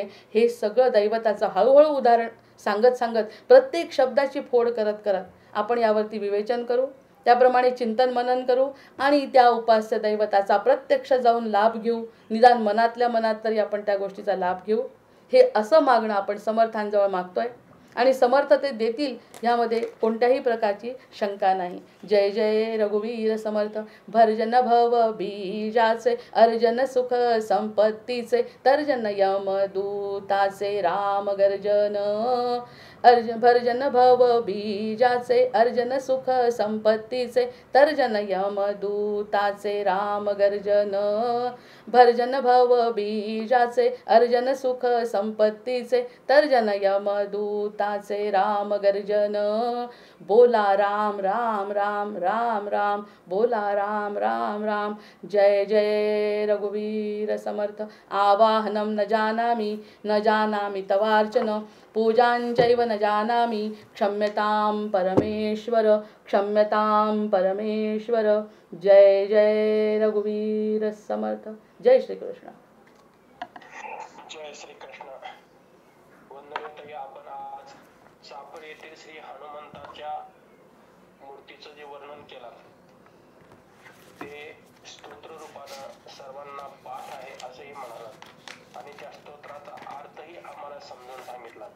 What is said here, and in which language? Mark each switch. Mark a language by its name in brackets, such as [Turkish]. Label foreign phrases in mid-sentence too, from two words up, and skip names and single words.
[Marathi] हे सगळं दैवताचं हळूहळू उदाहरण सांगत प्रत्येक शब्दाची फोड करत आपण यावरती विवेचन करू. त्याप्रमाणे चिंतन मनन करू आणि त्या उपास्य दैवताचा प्रत्यक्ष जाऊन लाभ घेऊ. निदान मनातल्या मनात तरी आपण त्या गोष्टीचा लाभ घेऊ. हे असं मागणं आपण समर्थांजवळ मागतोय आणि समर्थ ते देतील ह्यामध्ये कोणत्याही प्रकारची शंका नाही. जय जय रघुवीर समर्थ. भरजन भव बीजाचे अर्जन सुख संपत्तीचे तर्जन यमदूताचे राम गर्जन. भरजन भव बीजाचे अर्जन सुख संपत्तीचे तर्जन यमदूताचे राम गर्जन. भरजन भव बीजाचे अर्जन सुख संपत्तीचे तर्जन यमदूताचे राम गर्जन. बोला राम राम राम राम राम बोला राम राम राम. जय जय रघुवीर समर्थ. [Sanskrit] आवाहनं न जानामि तवार्चन पूजांचैव न जानामि क्षम्यतां परमेश्वर क्षम्यतां परमेश्वर. [Marathi] जय जय रघुवीर समर्थ. जय श्री कृष्ण. जय श्री कृष्ण. वंदनीय आपण आज चाफळ येथील श्री हनुमंताच्या मूर्तीचं जे वर्णन केलं ते स्तोत्र रूपानं सर्वांना पाठ आहे असंही म्हणालात आणि त्या स्तोत्राचा अर्थही आम्हाला समजून सांगितला.